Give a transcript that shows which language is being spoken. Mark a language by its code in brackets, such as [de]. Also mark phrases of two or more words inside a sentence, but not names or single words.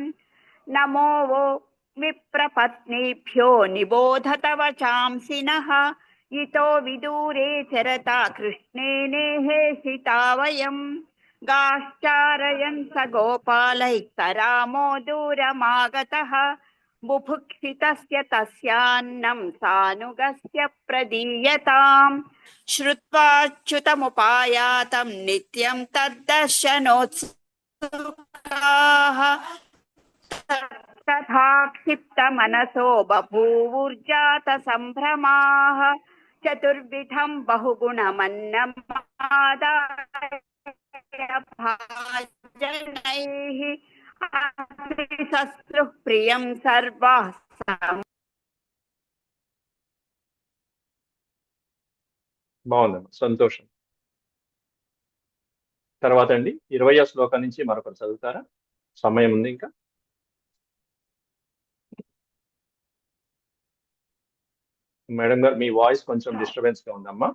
[sa] నమో वो విప్రపత్నీభ్యో నిబోధత వచాంసి నః. ఇతో విదూరే చరతా కృష్ణే నేహేషితా వయం. గాశ్చారయన్ స గోపాలైః స రామో దూరమాగతః. बुभुक्षितस्य तस्यान्नं सानुगस्य प्रदीयताम् श्रुत्वाच्युतमुपायातं नित्यं तद्दर्शनोत्सुकाः तथा क्षिप्तमनसो बभूवुर्जातसम्भ्रमाः चतुर्विधं बहुगुणमन्नमादाय भाजनैः शस्त्रुः प्रियं सर्वः [te] బాగుందమ్మా, సంతోషం. తర్వాత అండి 20వ శ్లోకం నుంచి మరొకరు చదువుతారా? సమయం ఉంది ఇంకా. మేడం గారు, మీ వాయిస్ కొంచెం డిస్టర్బెన్స్ గా ఉందమ్మా.